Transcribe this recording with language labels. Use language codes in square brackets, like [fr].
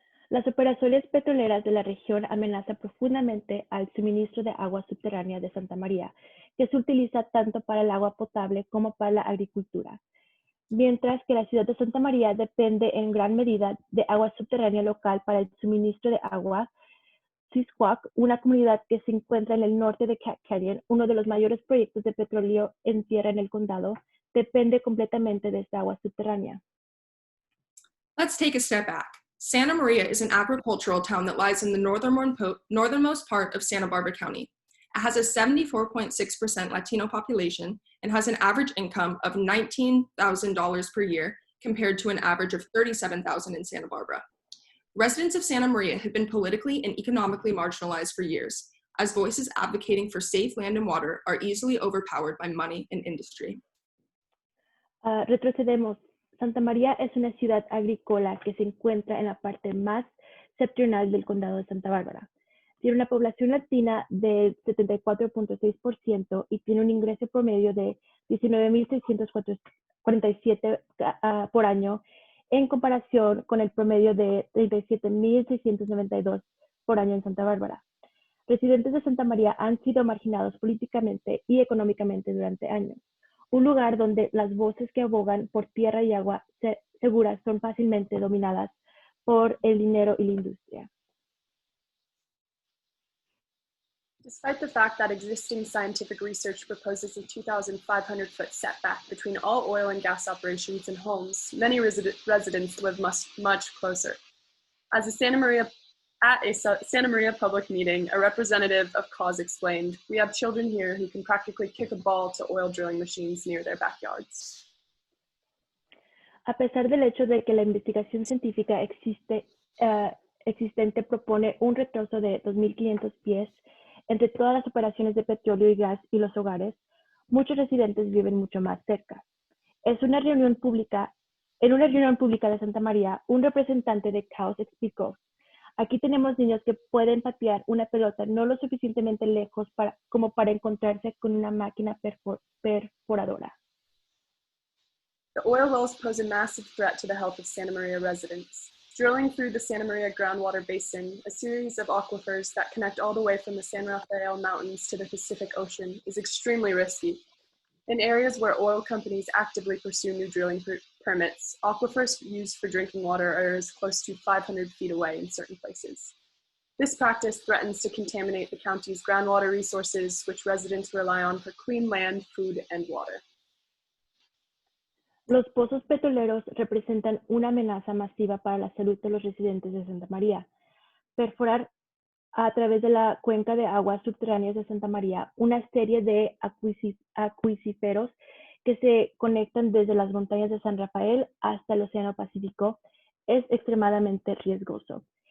[es] Las operaciones petroleras de la región amenazan profundamente al suministro de agua subterránea de Santa María, que se utiliza tanto para el agua potable como para la agricultura. Mientras que la ciudad de Santa María depende en gran medida de agua subterránea local para el suministro de agua, Sisquoc, una comunidad que se encuentra en el norte de Cat Canyon, uno de los mayores proyectos de petróleo en tierra en el condado, depende completamente de esta agua subterránea. [en] Let's take a step back. Santa Maria is an agricultural town that lies in the northernmost part of Santa Barbara County. It has a 74.6% Latino population and has an average income of $19,000 per year compared to an average of $37,000 in Santa Barbara. Residents of Santa Maria have been politically and economically marginalized for years. as voices advocating for safe land and water are easily overpowered by money and industry. [es] Retrocedemos. Santa María es una ciudad agrícola que se encuentra en la parte más septentrional del condado de Santa Bárbara. Tiene una población latina del 74.6% y tiene un ingreso promedio de 19.647 por año en comparación con el promedio de 37.692 por año en Santa Bárbara. Residentes de Santa María han sido marginados políticamente y económicamente durante años. Un lugar donde las voces que abogan por tierra y agua seguras son fácilmente dominadas por el dinero y la industria. [en] Despite the fact that existing scientific research proposes a 2,500-foot setback between all oil and gas operations and homes, many residents live much closer. At a Santa Maria public meeting, a representative of CAUSE explained, "We have children here who can practically kick a ball to oil drilling machines near their backyards." [es] A pesar del hecho de que la investigación científica existente propone un retroceso de 2.500 pies entre todas las operaciones de petróleo y gas y los hogares, muchos residentes viven mucho más cerca. En una reunión pública de Santa María, un representante de CAUSE explicó: "Aquí tenemos niños que pueden patear una pelota no lo suficientemente lejos como para encontrarse con una máquina perforadora." [en] The oil wells pose a massive threat to the health of Santa Maria residents. Drilling through the Santa Maria groundwater basin, a series of aquifers that connect all the way from the San Rafael Mountains to the Pacific Ocean, is extremely risky. In areas where oil companies actively pursue new drilling permits, aquifers used for drinking water are as close to 500 feet away in certain places. This practice threatens to contaminate the county's groundwater resources, which residents rely on for clean land, food, and water. [es] Los pozos petroleros representan una amenaza masiva para la salud de los residentes de Santa María. Perforar a través de la cuenca de aguas subterráneas de Santa María una serie de acuíferos que se conectan desde las montañas de San Rafael hasta el Océano Pacífico es extremadamente riesgoso.